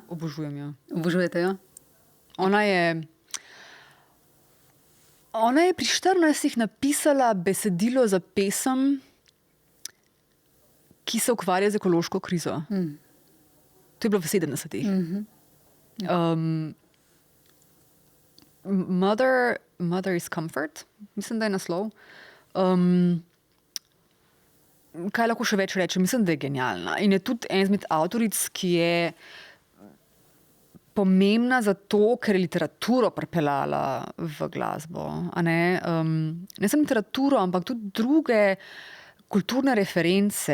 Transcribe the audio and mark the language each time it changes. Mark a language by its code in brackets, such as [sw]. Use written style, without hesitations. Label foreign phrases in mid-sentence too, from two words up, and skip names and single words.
[sl] obožujem jo. Obožujete jo? Ona je pri 14 napisala besedilo za pesem, ki se ukvarja z ekološko krizo. To je bilo v 70-ih. Mother is Comfort, mislim, da je naslov. Kaj lahko še več rečem? Mislim, da je genialna. In je tudi en izmed avtoric, ki je pomembna zato, ker je literaturo pripeljala v glasbo. Ne samo literaturo, ampak tudi druge kulturne reference.